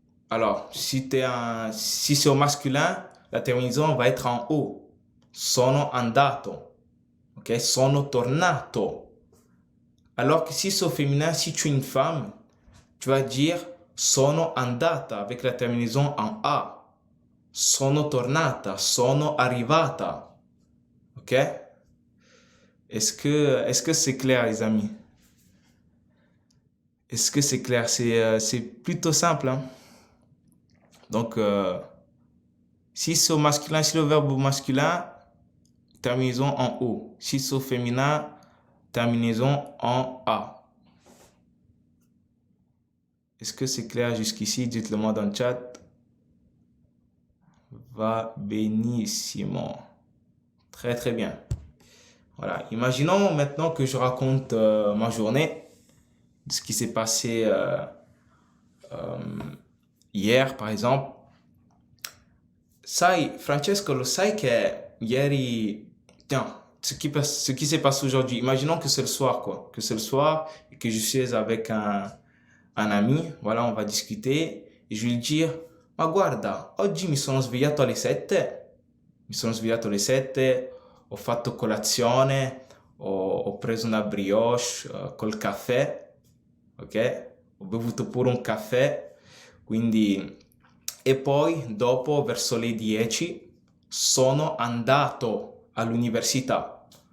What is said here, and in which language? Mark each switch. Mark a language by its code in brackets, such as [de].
[fr] Alors, si c'est au masculin, la terminaison va être en O. [it] Sono andato. Ok? Sono tornato. [fr] Alors que si c'est au féminin, si tu es une femme, tu vas dire sono andata avec la terminaison en A. [it] Sono tornata, sono arrivata. [fr] Ok? Est-ce que c'est clair, les amis? Est-ce que c'est clair? C'est plutôt simple, hein? Donc, si c'est au masculin, si le verbe au masculin, terminaison en O. Si c'est au féminin, terminaison en A. Est-ce que c'est clair jusqu'ici? Dites-le moi dans le chat. Va benissimo. Très très bien. Voilà. Imaginons maintenant que je raconte ma journée, ce qui s'est passé hier par exemple. [it] Sai, Francesco, lo sai che ieri... [fr] Tiens, ce qui s'est passé aujourd'hui. Imaginons que c'est le soir, quoi. Que c'est le soir et que je suis avec un ami. Voilà, on va discuter. [it] Et je vais lui dire, ma guarda, oggi mi sono svegliato alle 7. Mi sono svegliato alle 7, ho fatto colazione, ho preso una brioche col caffè, ok? Ho bevuto pure un caffè, quindi... E poi, dopo, verso le 10, sono andato all'università.